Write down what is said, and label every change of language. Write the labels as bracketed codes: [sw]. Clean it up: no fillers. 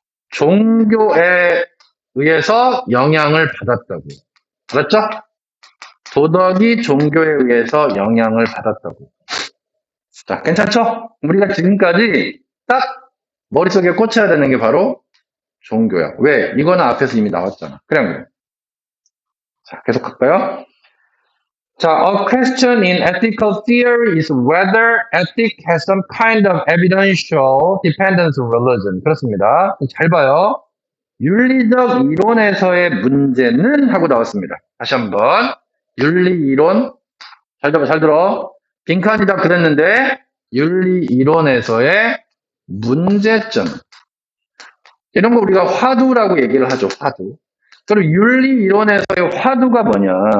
[ko] 종교에 의해서 영향을 받았다고. 알았죠? 도덕이 종교에 의해서 영향을 받았다고. 자, 괜찮죠? 우리가 지금까지 딱 머릿속에 꽂혀야 되는 게 바로 종교야. 왜? 이거는 앞에서 이미 나왔잖아. 그래. 자, 계속 갈까요? [en] A question in ethical theory is whether ethics has some kind of evidential dependence on religion. [ko] 그렇습니다. 잘 봐요. 윤리적 이론에서의 문제는 하고 나왔습니다. 다시 한번. 윤리 이론. 잘 들어. 빈칸이다 그랬는데, 윤리 이론에서의 문제점. 이런 거 우리가 화두라고 얘기를 하죠, 화두. 그럼 윤리 이론에서의 화두가 뭐냐?